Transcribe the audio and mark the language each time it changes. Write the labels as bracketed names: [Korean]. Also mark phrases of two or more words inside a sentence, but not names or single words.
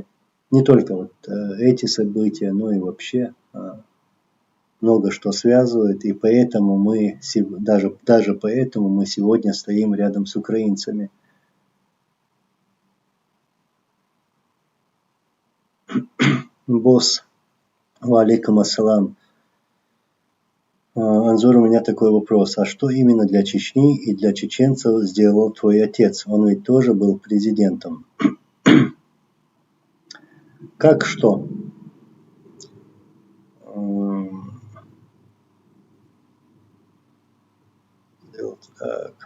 [Russian] Не только вот эти события, но и вообще много что связывает. И поэтому мы, даже поэтому мы сегодня стоим рядом с украинцами. Босс, [Arabic] وعليكم السلام. [Russian] Анзор, у меня такой вопрос. А что именно для Чечни и для чеченцев сделал твой отец? Он ведь тоже был президентом. Как что? Так.